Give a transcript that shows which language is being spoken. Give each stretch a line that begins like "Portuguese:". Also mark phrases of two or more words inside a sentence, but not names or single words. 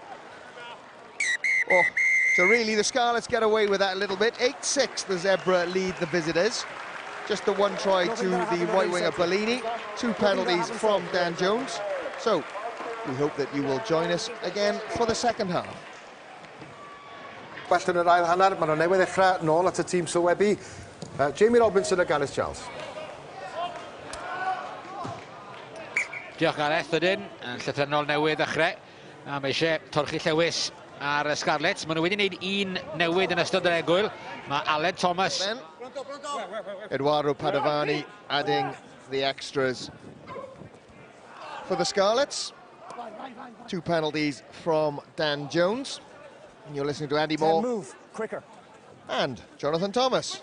English: Oh, so really, the Scarlets get away with that a little bit. 8-6, the Zebre lead the visitors. Just the one try to the right winger Bellini. 2 penalties from Dan Jones. So we hope that you will join us again for the second half.
Welsh: Well yn yr ail hanner, maen nhw'n newydd ddechrau nôl at y tîm sylwebu. Jamie Robinson a Gareth Charles. Diolch Gareth, ydyn. Yn llythrenol newydd ddechrau. A mae eisiau torchi llewis ar y Scarlets. Maen nhw wedi gwneud un newid yn ystod yr egwyl. Mae Aled Thomas.
English: Eduardo Padovani adding the extras for the Scarlets. 2 penalties from Dan Jones. And you're listening to Andy Moore. Move quicker. And Jonathan Thomas.